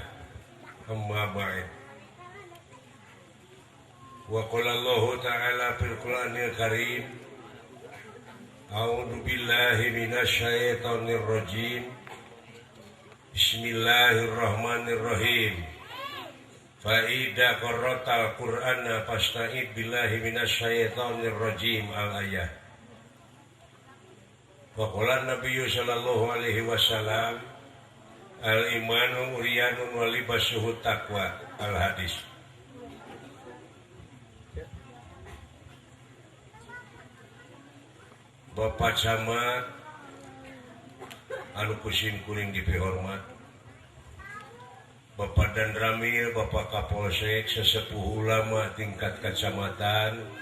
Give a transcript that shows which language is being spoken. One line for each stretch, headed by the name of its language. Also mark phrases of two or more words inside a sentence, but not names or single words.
Arabic: أما بعد. وقال الله تعالى في القرآن الكريم أعوذ بالله من الشيطان الرجيم. بسم الله الرحمن الرحيم. فإذا قرأت القرآن فاستعذ بالله من الشيطان الرجيم الآية. وقال النبي صلى الله عليه وسلم الإيمان عريان ولباسه التقوى الحديث.
Sundanese: Bapak Camat anu kusin kuring dipihormat, Bapak Dandramil, Bapak Kapolsek, sesepuh ulama tingkat kecamatan,